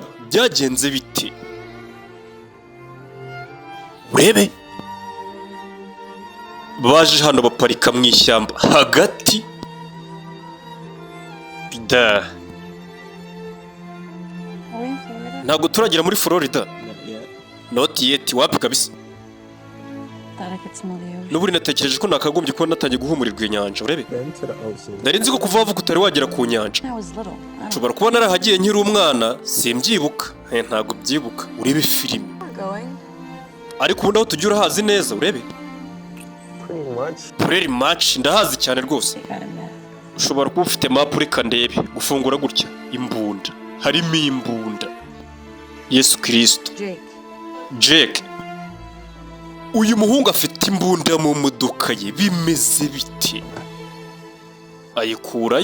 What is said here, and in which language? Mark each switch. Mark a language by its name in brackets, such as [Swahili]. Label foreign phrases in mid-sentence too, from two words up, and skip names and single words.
[Kinyarwanda] Byagenze bite? Urebe baje hano baparika mu ishyamba hagati. Ntabwo turagera muri Florida. [English] Not yet. [Kinyarwanda] Wapi kabisa? N'uburi natekereje ko nakagombye kuba natangiye guhumurirwa inyanja. Urebe nari nzi ko kuva wavuga utari wagera ku nyanja. Nshobora kuba narahagiye nkiri umwana, simbyibuka. Ntabwo byibuka. Urebe filimi. Ariko ubundi aho tujya urahazi neza. Urebe [English] pretty much [Kinyarwanda] ndahazi cyane rwose. Ushobora kuba ufite map ureka ndebe. Gufungura gutya imbunda, harimo imbunda. Yesu Kristo. Jake, uyu muhungu afite imbunda mu modoka ye. Bimeze bite? Ayikurayo.